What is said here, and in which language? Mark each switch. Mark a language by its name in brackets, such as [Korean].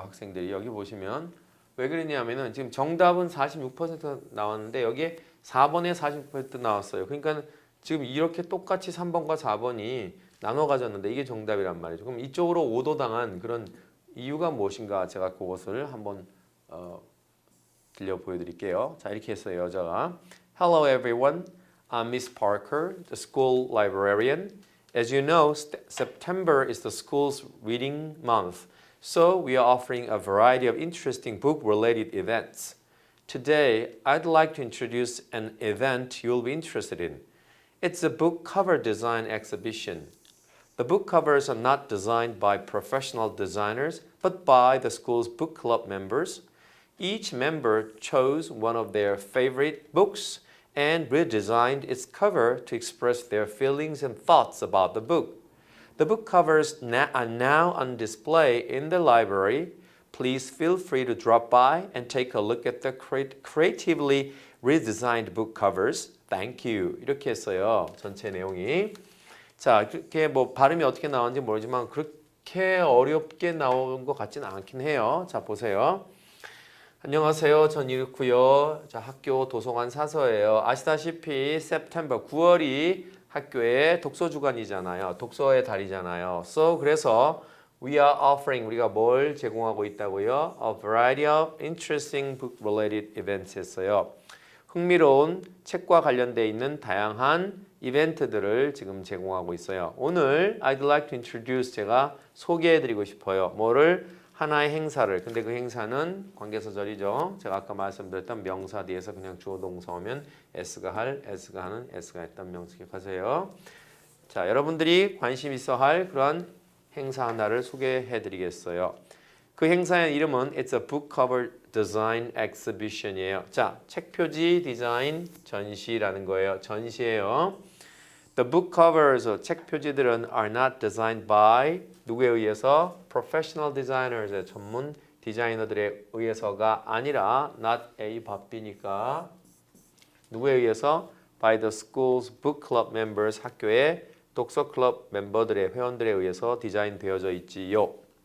[Korean] 학생들이 여기 보시면 왜 그러냐면은 지금 정답은 46% 나왔는데 여기에 4번에 46% 나왔어요. 그러니까 지금 이렇게 똑같이 3번과 4번이 나눠 가졌는데 이게 정답이란 말이죠. 그럼 이쪽으로 오도당한 그런 이유가 무엇인가 제가 그것을 한번 들려 보여드릴게요. 자, 이렇게 했어요. 여자가 [English] Hello everyone, I'm Miss Parker, the school librarian. As you know, September is the school's reading month, so we are offering a variety of interesting book-related events. Today, I'd like to introduce an event you'll be interested in. It's a book cover design exhibition. The book covers are not designed by professional designers, but by the school's book club members. Each member chose one of their favorite books and redesigned its cover to express their feelings and thoughts about the book. The book covers are now on display in the library. Please feel free to drop by and take a look at the creatively redesigned book covers. Thank you. [Korean] 이렇게 했어요. 전체 내용이. 자, 이렇게 뭐 발음이 어떻게 나오는지 모르지만 그렇게 어렵게 나온 것 같지는 않긴 해요. 자, 보세요. 안녕하세요. 전 이렇고요. 자, 학교 도서관 사서예요. 아시다시피 September 9월이 학교의 독서 주간이잖아요. 독서의 달이잖아요. So 그래서 [English] we are offering [Korean] 우리가 뭘 제공하고 있다고요? [English] A variety of interesting book related events [Korean] 했어요. 흥미로운 책과 관련돼 있는 다양한 이벤트들을 지금 제공하고 있어요. 오늘 [English] I'd like to introduce [Korean] 제가 소개해드리고 싶어요. 뭐를? 하나의 행사를. 근데 그 행사는 관계사절이죠. 제가 아까 말씀드렸던 명사 뒤에서 그냥 주어 동사 오면 S가 할, S가 하는, S가 했던 명사 기억하세요. 자, 여러분들이 관심 있어 할 그런 행사 하나를 소개해 드리겠어요. 그 행사의 이름은 [English] It's a Book Cover Design Exhibition [Korean] 이에요. 자, 책 표지 디자인 전시라는 거예요. 전시예요. [English] The book covers, [Korean] 책 표지들은 [English] are not designed by [Korean] 누구에 의해서? [English] Professional designers, [Korean] 전문 디자이너들에 의해서가 아니라 not A, but B니까 누구에 의해서? [English] By the school's book club members, [Korean] 학교의 독서 클럽 멤버들의 회원들에 의해서 디자인되어져 있지요.